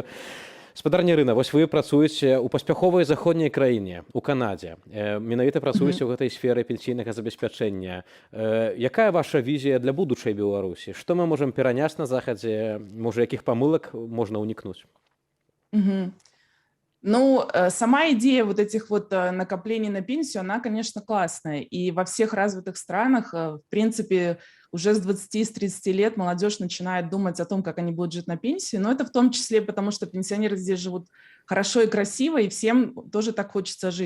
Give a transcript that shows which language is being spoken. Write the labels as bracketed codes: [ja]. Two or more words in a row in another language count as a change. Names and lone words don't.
[be] Спадарня Ірына, вось вы працуеце ў паспяховай заходняй краіне, у Канадзе. Менавіта працуеце ў гэтай сферы пенсійнага забеспячэння. Якая ваша візія для будучай Беларусі? Што мы можам пераняць на захадзе? Можа, якіх памылак можна ўнікнуць? [ru] Ну, сама идея вот этих вот накоплений на пенсию, она, конечно, классная. И во всех развитых странах, в принципе, уже с 20-30 лет молодежь начинает думать о том, как они будут жить на пенсии. Но это в том числе потому, что пенсионеры здесь живут хорошо и красиво, и всем тоже так хочется жить.